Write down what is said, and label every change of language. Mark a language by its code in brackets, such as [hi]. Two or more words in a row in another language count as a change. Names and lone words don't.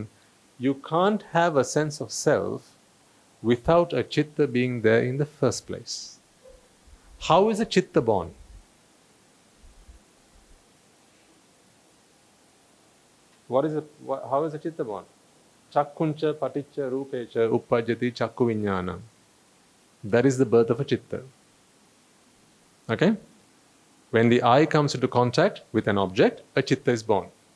[en] You can't have a sense of self without a chitta being there in the first place. How is a chitta born? How is a chitta born? [pi] Chakkuncha paticca rupecha uppajjati chakku viññānam. [en] That is the birth of a chitta. Okay? When the eye comes into contact with an object, a chitta is born.